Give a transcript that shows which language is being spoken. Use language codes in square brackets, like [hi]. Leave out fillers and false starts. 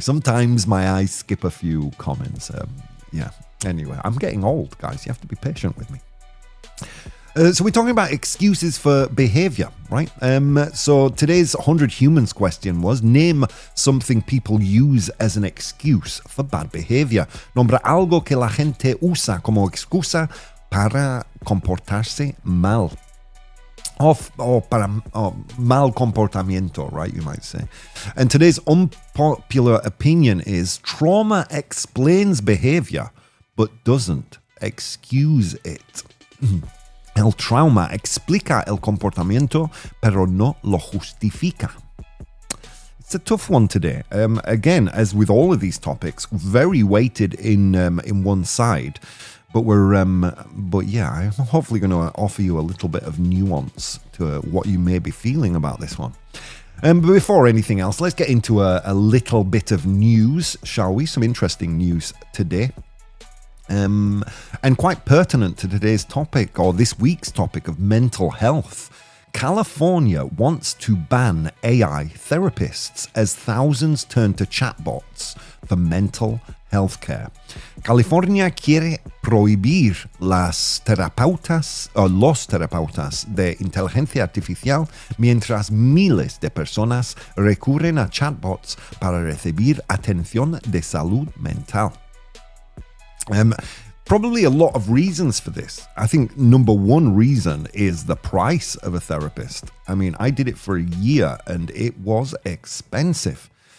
[en] Sometimes my eyes skip a few comments. Yeah. Anyway, I'm getting old, guys. You have to be patient with me. So we're talking about excuses for behavior, right? So today's 100 Humans question was, name something people use as an excuse for bad behavior. [es] Nombra algo que la gente usa como excusa para comportarse mal. [en] Or [es] para mal comportamiento, [en] right, you might say. And today's unpopular opinion is, trauma explains behavior, but doesn't excuse it. [es] El trauma explica el comportamiento, pero no lo justifica. [en] It's a tough one today. Again, as with all of these topics, very weighted in one side. But I'm hopefully going to offer you a little bit of nuance to what you may be feeling about this one. But before anything else, let's get into a little bit of news, shall we? Some interesting news today. And quite pertinent to today's topic, or this week's topic of mental health. California wants to ban AI therapists as thousands turn to chatbots for mental health care. [es] California quiere prohibir los terapeutas de inteligencia artificial mientras miles de personas recurren a chatbots para recibir atención de salud mental. [en] Probably a lot of reasons for this. I think number one reason is the price of a therapist. I mean, I did it for a year and it was expensive.